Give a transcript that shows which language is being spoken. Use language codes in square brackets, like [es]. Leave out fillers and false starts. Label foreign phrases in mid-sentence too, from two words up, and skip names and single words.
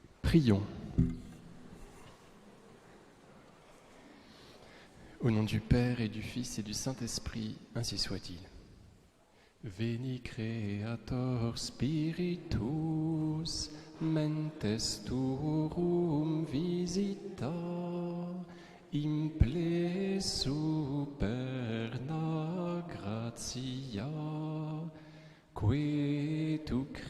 [fr] Prions. Au nom du Père et du Fils et du Saint-Esprit, ainsi soit-il. [la] Veni Creator Spiritus, mentes tuorum visita, imple superna gratia, que tu